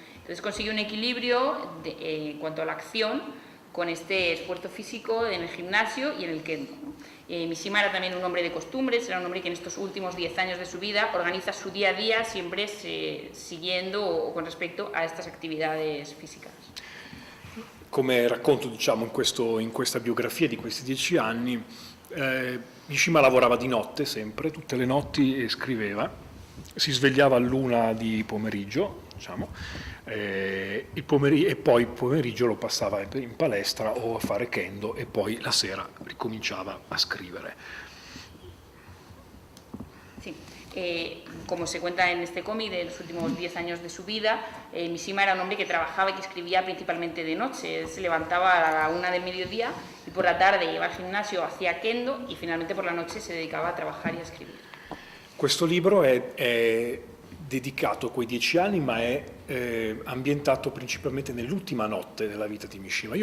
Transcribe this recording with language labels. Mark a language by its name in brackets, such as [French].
[Spanish] Entonces consigue un equilibrio en cuanto a la acción con este esfuerzo físico en el gimnasio y en el kendo, ¿no? Mishima era también un hombre de costumbres, era un hombre que en estos últimos 10 años de su vida organiza su día a día siempre siguiendo o con respecto a estas actividades físicas. [Italian] Come racconto, diciamo, in questa biografia di questi 10 anni, Mishima lavorava di notte sempre, tutte le notti, e scriveva, si svegliava all'1 di pomeriggio, diciamo, e poi il pomeriggio lo passava in palestra o a fare kendo e poi la sera ricominciava a scrivere. [Spanish] Sí. Como se cuenta en este cómic de los últimos 10 años de su vida, Mishima era un hombre que trabajaba y que escribía principalmente de noche. Él se levantaba a la 1 del mediodía y por la tarde iba al gimnasio, hacía kendo y finalmente por la noche se dedicaba a trabajar y a escribir. [Italian] Questo libro è dedicato a quei 10 anni, ma è ambientato principalmente nell'ultima notte della vita di Mishima.